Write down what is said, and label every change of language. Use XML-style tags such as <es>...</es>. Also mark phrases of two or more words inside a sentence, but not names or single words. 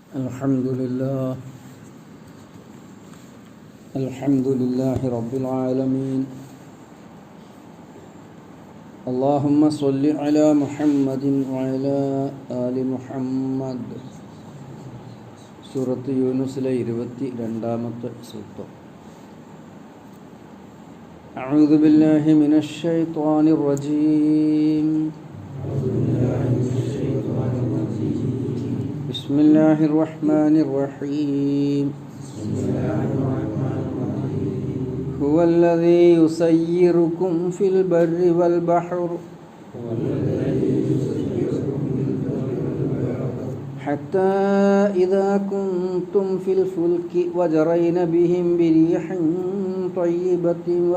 <ar>الحمد لله رب العالمين. اللهم صل على محمد وعلى آل محمد.</ar> <ml>സൂറത്ത് യൂനുസിലെ 22-ാമത്തെ സൂക്തം.</ml> <ar>أعوذ بالله من الشيطان الرجيم. بسم الله الرحمن الرحيم. هو الذي يسيركم في البر والبحر حتى إذا كنتم في الفلك وجرين بهم بريح طيبة</ar>